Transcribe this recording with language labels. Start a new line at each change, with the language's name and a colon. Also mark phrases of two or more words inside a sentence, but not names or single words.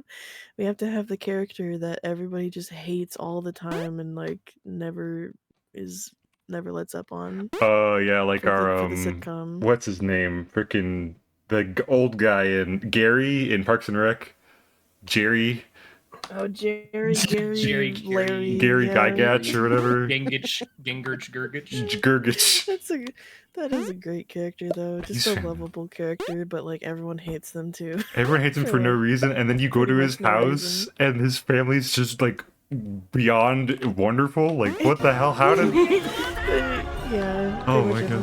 English: We have to have the character that everybody just hates all the time and like never lets up on. Oh yeah, like for our the sitcom. what's his name? Freaking old guy in Gary in Parks and Rec. Jerry. Oh, Jerry, Jerry, Larry, Gary yeah. Gygatch or whatever. Gingich, Gurgich. Gurgich. That is a great character though. Just He's a lovable character, but like everyone hates them too. Everyone hates him for no reason, and then you go to Pretty his much no house reason. and his family's just like beyond wonderful. Like what the hell? How did? Yeah. Oh pretty my much God.